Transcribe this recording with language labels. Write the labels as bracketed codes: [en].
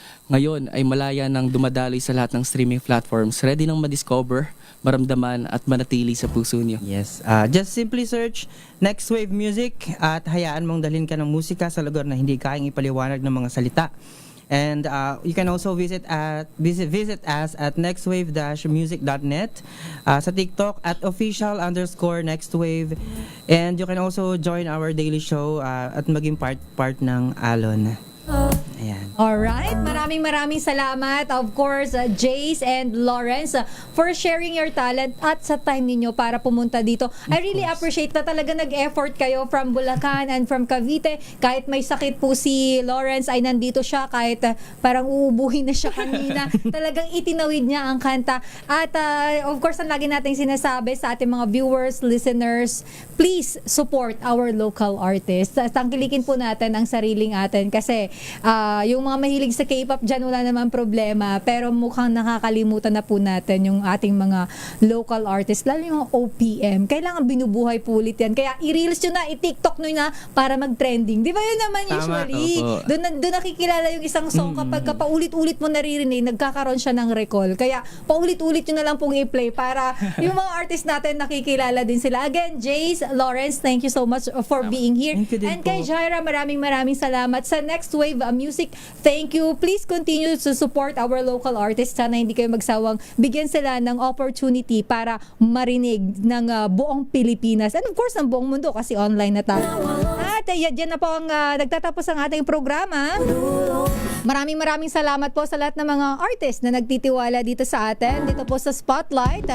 [tl] ngayon ay malaya nang dumadaloy sa lahat ng streaming platforms. Ready nang madiscover, maramdaman at manatili sa puso niyo. [en] Yes. Just simply search [tl] Next Wave Music at hayaan mong dalhin ka ng musika sa lugar na hindi kayang ipaliwanag ng mga salita. [en] And you can also visit us at nextwave-music.net, sa TikTok at official_nextwave, and you can also join our daily show [tl] at maging part ng Alon. Ayan. Alright, maraming salamat of course Jace and Lawrence [en] for sharing your talent [tl] at sa time ninyo para pumunta dito. [en] I really appreciate [tl] na talaga nag-effort kayo [en] from Bulacan and from Cavite. [tl] Kahit may sakit po si Lawrence ay nandito siya kahit parang uubuhin na siya kanina. Talagang itinawid niya ang kanta. At of course, ang lagi nating sinasabi sa ating mga viewers, listeners, [en] please support our local artists. [tl] Tangkilikin po natin ang sariling atin kasi yung mga mahilig sa K-pop dyan, wala naman problema. Pero mukhang nakakalimutan na po natin yung ating mga local artists, lalo yung mga OPM. Kailangan binubuhay po ulit yan. Kaya i-reels nyo na, i-TikTok nyo na para mag-trending. Di ba yun naman usually? Doon nakikilala yung isang song kapag paulit-ulit mo naririnig, nagkakaroon siya ng recall. Kaya paulit-ulit nyo na lang pong i-play para yung mga artist natin nakikilala din sila. [en] Again, Jace, Lawrence, thank you so much for being here. [tl] And kay Jaira, maraming salamat. [en] Sa Next Wave Music, thank you. Please continue to support our local artists. [tl] Sana hindi kayo magsawang bigyan sila ng opportunity para marinig ng buong Pilipinas. And of course, ng buong mundo kasi online na tayo. At yan na po ang nagtatapos ang ating programa. Maraming salamat po sa lahat ng mga artists na nagtitiwala dito sa atin, dito po sa Spotlight.